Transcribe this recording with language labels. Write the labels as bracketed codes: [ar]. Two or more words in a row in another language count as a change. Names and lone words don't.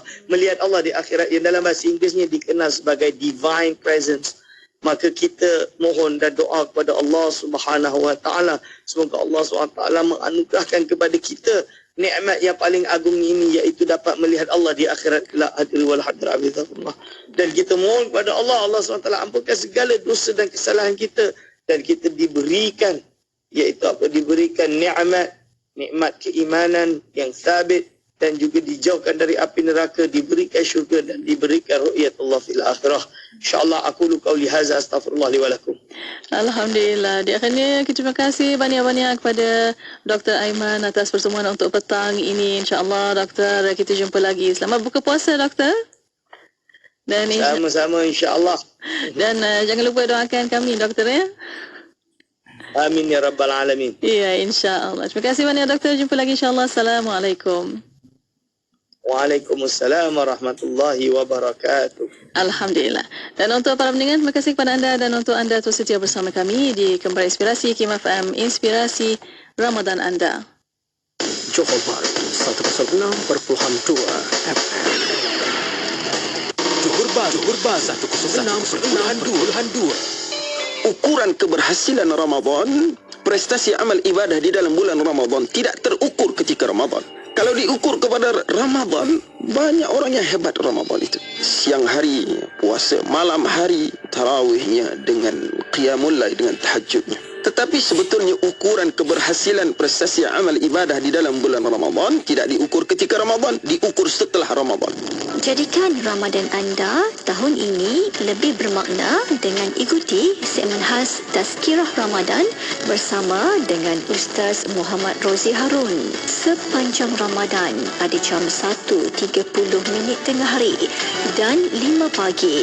[ms] Melihat Allah di akhirat, yang dalam bahasa Inggerisnya dikenal sebagai [en] divine presence. [ms] Maka kita mohon dan doa kepada Allah [ar] سبحانه وتعالى, [ms] semoga Allah [ar] سبحانه وتعالى [ms] menganugerahkan kepada kita nikmat yang paling agung ini, iaitu dapat melihat Allah di akhirat kelak. Hadil wal hadra abidullah. Dan kita mohon kepada Allah, Allah [ar] سبحانه وتعالى [ms] ampunkan segala dosa dan kesalahan kita, dan kita diberikan, iaitu diberikan nikmat keimanan yang sabit, dan juga dijauhkan dari api neraka, diberikan syurga dan diberikan [ar] رؤية الله في الآخرة. إن شاء الله أقول قولي هذا أستغفر الله لي ولكم. [ms] Alhamdulillah. Di akhirnya terima kasih banyak-banyak kepada Dr. Aiman atas pertemuan untuk petang ini. InsyaAllah doktor kita jumpa lagi. Selamat buka puasa doktor. Dan sama-sama insyaAllah. Dan jangan lupa doakan kami doktor ya. [ar] آمين يا رب العالمين. [ms] Ya insyaAllah. Terima kasih banyak doktor. Jumpa lagi insyaAllah. Assalamualaikum. [ar] وعليكم السلام ورحمة الله وبركاته. [ms] Alhamdulillah. Dan untuk para pendengar, terima kasih kepada anda dan untuk anda terus setia bersama kami di Kembara Inspirasi Hikmah FM, inspirasi Ramadan anda. Johor Bahru 106.2 FM. Johor Bahru 106.2. Ukuran keberhasilan Ramadan, prestasi amal ibadah di dalam bulan Ramadan tidak terukur ketika Ramadan. Kalau diukur kepada Ramadan, banyak orang yang hebat Ramadan itu. Siang hari puasa, malam hari tarawihnya dengan qiyamul lail, dengan tahajudnya. Tetapi sebetulnya ukuran keberhasilan prestasi amal ibadah di dalam bulan Ramadan tidak diukur ketika Ramadan, diukur setelah Ramadan. Jadikan Ramadan anda tahun ini lebih bermakna dengan ikuti segmen khas Tazkirah Ramadan bersama dengan Ustaz Muhammad Rozi Harun sepanjang Ramadan pada jam 1.30 tengah hari dan 5 pagi.